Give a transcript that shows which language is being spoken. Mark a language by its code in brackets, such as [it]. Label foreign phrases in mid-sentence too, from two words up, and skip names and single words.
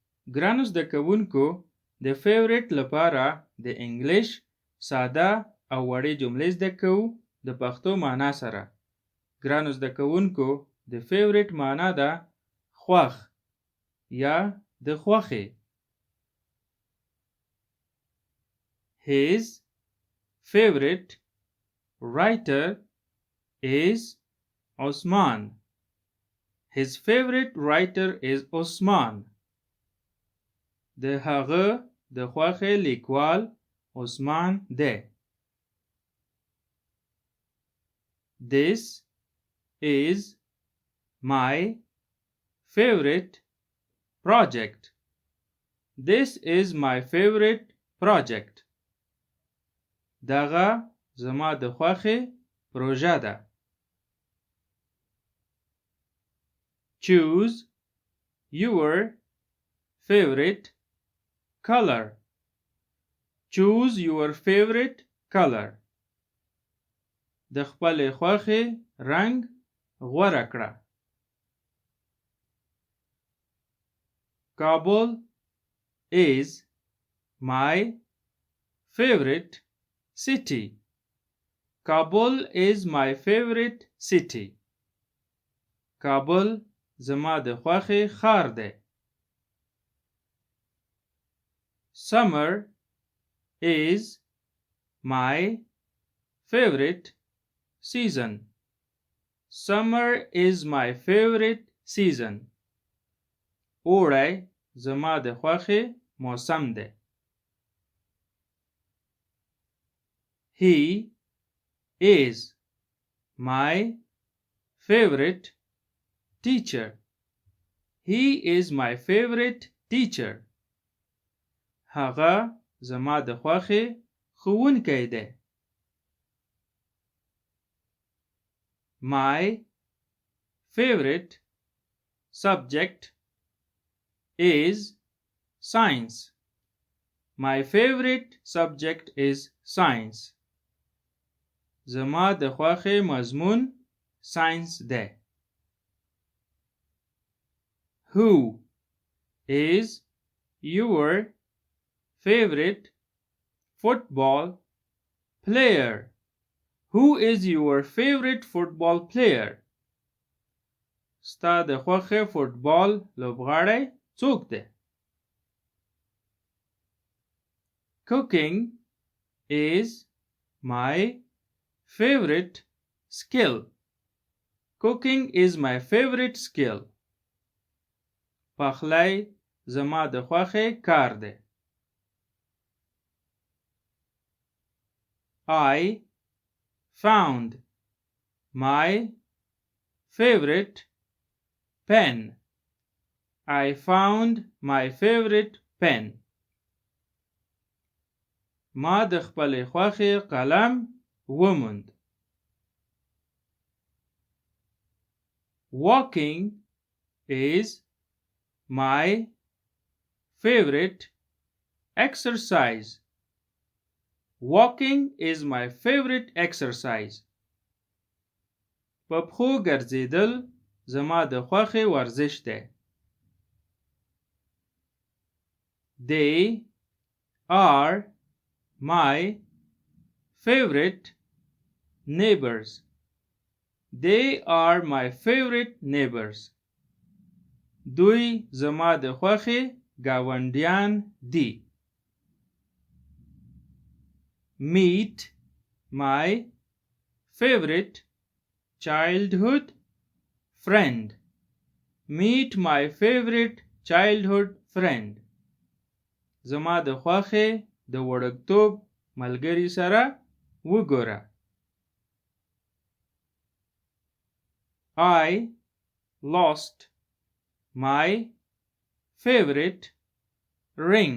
[ps] ګرانو زده کوونکو د فیورټ لپاره د انګلیش ساده او وړې جملې زده کوو د پښتو معنا سره. ګرانو زده کوونکو د فیورټ معنا ده خوښ یا د خوښې. [en] His favorite writer is Osman. His favorite writer is Osman. [ps] د هغه د خوښې لیکوال عثمان دی. [en] This is my favorite project. This is my favorite project. [ps] دغه زما د خوښې پروژه ده. [en] Choose your favorite color. Choose your favorite color. [ps] د خپل خوښې رنگ غوره کړه. [en] Kabul is my favorite city. Kabul is my favorite city. [ps] کابل زما د خوښې ښار دی. [en] Summer is my favorite season. Summer is my favorite season. [ps] اوړی زما د خوښې موسم دی. [en] He is my favorite teacher. He is my favorite teacher. [ps] هغه زما د خوښې ښوونکی دی. [en] My favorite subject is science. My favorite subject is science. [ps] زما د خوښې مضمون ساينس دی. [en] Who is your favorite football player? Who is your favorite football player? [ps] ستا د خوښې فوټبال لوبغاړی څوک دی؟ [en] Cooking is my favorite skill. Cooking is my favorite skill. [ps] پخلی زما د خوښې کار دی. [en] I found my favorite pen. I found my favorite pen. [ps] ما د خپلې خوښې قلم وموند. [en] Walking is my favorite exercise. Walking is my favorite exercise. [ps] په پښو ګرځېدل زما د خوښې ورزش دی. [en] They are my favorite neighbors. They are my favorite neighbors. [ps] دوی زما د خوښې ګاونډیان دي. [en] Meet my favorite childhood friend. Meet my favorite childhood friend. [ps] زما د خوښې د وړکتوب ملګري سره وګوره. [en] I lost my favorite ring.